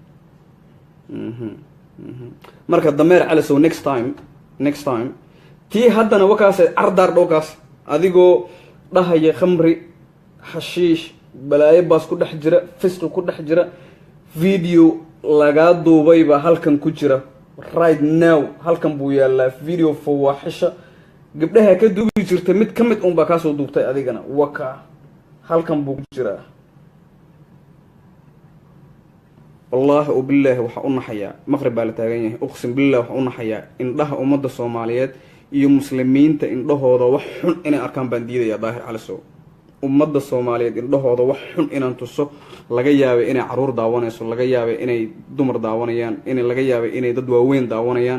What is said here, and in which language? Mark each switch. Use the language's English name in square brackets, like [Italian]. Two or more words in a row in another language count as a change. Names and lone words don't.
[Somali] marka dameer calisow [English] next time [Somali] tii haddana wakaas cardaar dhowkaas adigoo dhahaya khamri xashiish balaayo baas ku dhex jira fisqi ku dhex jira video lagaa duubay baa halkan ku jira [English] right now [Somali] halkan buu yaalaa video fawaaxisha gabdhaha ka duubi jirta mid ka mid un baa kaasoo duubtay adigana waka halkan buu ku jiraa wallaahi oo bilaahi waxaa u naxayaa maqrib baa la taagan yahay [Arabic] أقسم بالله [Somali] waxaa u naxayaa indhaha ummadda Soomaaliyeed iyo muslimiinta indhahooda wax xun inay arkaan baan diidayaa daahir calisow ummadda soomaaliyeed indhahooda wax xun inaan tuso laga yaabay inay caruur daawanayso, laga yaabay inay dumar daawanayaan, laga yaabay inay dad waaweyn daawanayaan.